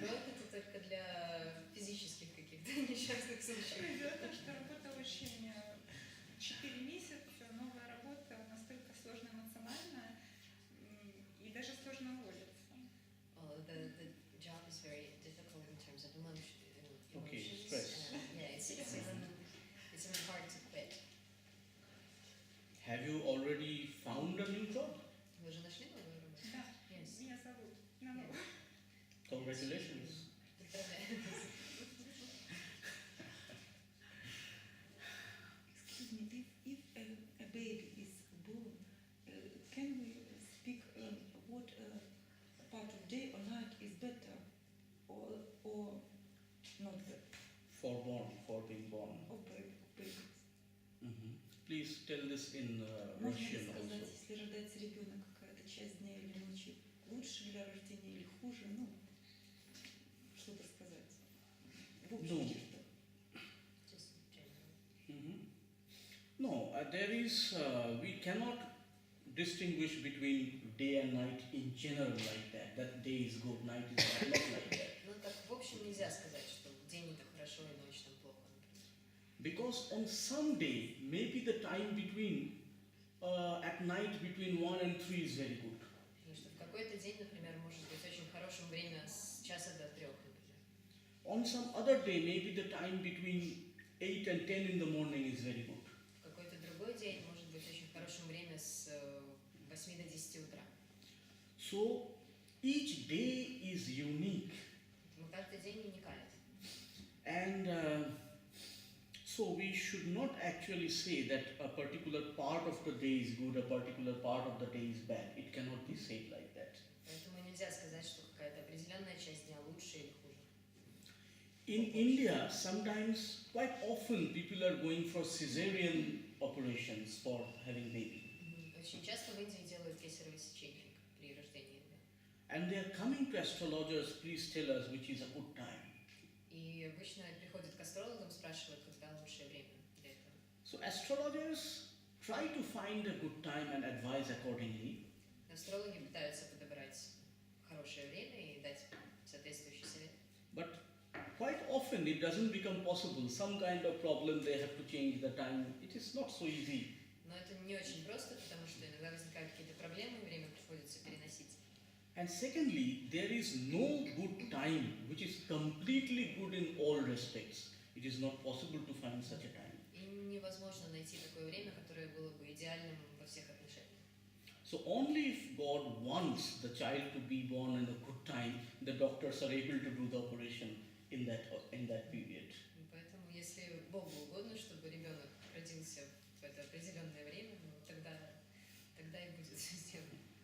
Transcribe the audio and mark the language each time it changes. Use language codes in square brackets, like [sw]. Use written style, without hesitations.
[ru] Кровь это только для физических каких-то несчастных случаев. Дело в том, что работа очень 4 месяца, новая работа настолько сложно эмоционально и даже сложно уволиться. [en] Well, the job is very difficult in terms of emotions. Okay, stress. Yeah, it's even hard to quit. Have you already found a new job? [ru] Вы уже нашли новую работу? Да, [en] Yes. [ru] меня зовут на новую. [en] Congratulations. [ru] Поздравляю. [en] Excuse me, if a baby is born, can we speak what part of day or night is better, or not better, For being born. or baby? Mhm. Please tell this in [ru] Можно ли [en] Russian [ru] сказать, [en] also. [ru] если рождается ребенок, какая-то часть дня или ночи лучше для рождения или хуже, ну, что-то сказать. В общем, Ну. чертах. [en] Just general. Mhm. No, there is, we cannot distinguish between day and night in general like that. That day is good, night is bad, not like that. [ru] Ну так в общем нельзя сказать, что в день это хорошо и ночь там плохо, например. [en] Because on some day, maybe the time between, at night between 1 and 3 is very good. [ru] Потому что в какой-то день, например, может быть очень хорошим время с часа до 3, например. [en] On some other day, maybe the time between 8 and 10 in the morning is very good. [ru] В какой-то другой день может быть очень хорошим время с 8 до 10 утра. [en] So each day is unique. [ru] Поэтому каждый день уникален. [en] And so we should not actually say that a particular part of the day is good, a particular part of the day is bad. It cannot be said like that. [ru] Поэтому нельзя сказать, что какая-то определенная часть дня лучше или хуже. [en] In India, sometimes, quite often, people are going for cesarean operations for having baby. [ru] Очень часто в Индии делают кесарево сечение при рождении ребенка. [en] And they are coming to astrologers, please tell us which is a good time. [ru] И обычно приходят к астрологам, спрашивают, когда лучшее время для этого. [en] So astrologers try to find a good time and advise accordingly. [ru] Астрологи пытаются подобрать хорошее время и дать соответствующий совет. [en] But quite often it doesn't become possible. Some kind of problem, they have to change the time. It is not so easy. [ru] Но это не очень просто, потому что иногда возникают какие-то проблемы, и время приходится переносить. [en] And secondly, there is no good time which is completely good in all respects. it is not possible to find such a time. [ru] И невозможно найти такое время, которое было бы идеальным во всех отношениях. [en] So only if God wants the child to be born in a good time, the doctors are able to do the operation in that period. [ru] И поэтому, если Богу угодно, чтобы ребенок родился в это определенное время, ну, тогда и будет все сделано.